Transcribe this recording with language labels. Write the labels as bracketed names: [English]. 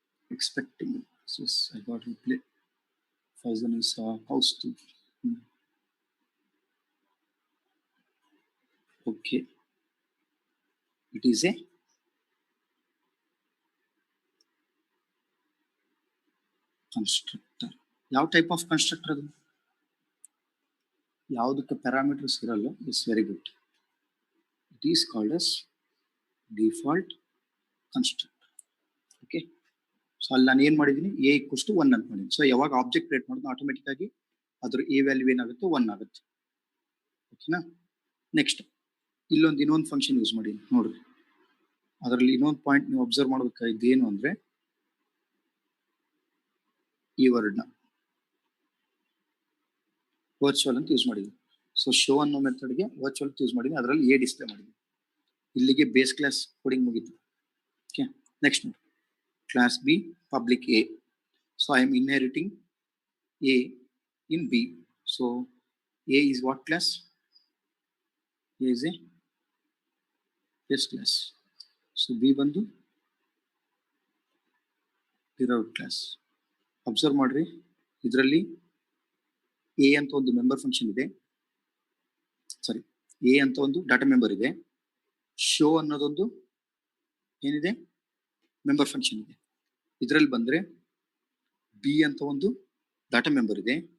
[English] Expecting this, I got to play. Faizan is house too. Okay, it is a constructor. [Kannada] ಯಾವ type of constructor ಅದು, ಯಾವುದಕ್ಕೆ parameters ಇರಲ್ಲ. [English] It's very good. It is called as default constructor. [Kannada] Okay, so ಅಲ್ಲಿ ನಾನು ಏನು ಮಾಡಿದ್ದೀನಿ, A equals to 1 ಅಂತ ಮಾಡಿದ್ದೀನಿ. ಸೊ ಯಾವಾಗ ಆಬ್ಜೆಕ್ಟ್ ಕ್ರಿಯೇಟ್ ಮಾಡೋದು ಆಟೋಮೆಟಿಕ್ ಆಗಿ ಅದ್ರ ಎ ವ್ಯಾಲ್ಯೂ ಏನಾಗುತ್ತೆ, 1 ಆಗುತ್ತೆ. ಓಕೆನಾ. ನೆಕ್ಸ್ಟ್ ಇನ್ನೊಂದು ಫಂಕ್ಷನ್ ಯೂಸ್ ಮಾಡಿ ನೋಡ್ರಿ. ಅದರಲ್ಲಿ ಇನ್ನೊಂದು ಪಾಯಿಂಟ್ ನೀವು ಅಬ್ಸರ್ವ್ ಮಾಡಬೇಕಾಗಿದ್ದು ಏನು ಅಂದ್ರೆ, ಈ ವರ್ಡ್ನ ವರ್ಚುವಲ್ ಅಂತ ಯೂಸ್ ಮಾಡಿದ್ವಿ. ಸೊ ಶೋ ಅನ್ನೋ ಮೆಥಡ್ಗೆ ವರ್ಚುವಲ್ ಯೂಸ್ ಮಾಡಿದ್ವಿ, ಅದರಲ್ಲಿ ಎ ಡಿಸ್ಪ್ಲೇ ಮಾಡಿದ್ವಿ. ಇಲ್ಲಿಗೆ ಬೇಸ್ ಕ್ಲಾಸ್ ಕೋಡಿಂಗ್ ಮುಗಿತು. Okay, next class B public A. [English] So I am inheriting A in B. So A is what class? A is a base class. So B ಬಂದು derived class. [Kannada] Observe ಮಾಡ್ರಿ, ಇದರಲ್ಲಿ A ಅಂತ ಒಂದು member function ಇದೆ, ಸಾರಿ A ಅಂತ ಒಂದು data member ಇದೆ. Show ಅನ್ನೋದೊಂದು ಏನಿದೆ, ಮೆಂಬರ್ ಫಂಕ್ಷನ್ ಇದೆ. ಇದರಲ್ಲಿ ಬಂದ್ರೆ ಬಿ ಅಂತ ಒಂದು ಡಾಟಾ ಮೆಂಬರ್ ಇದೆ.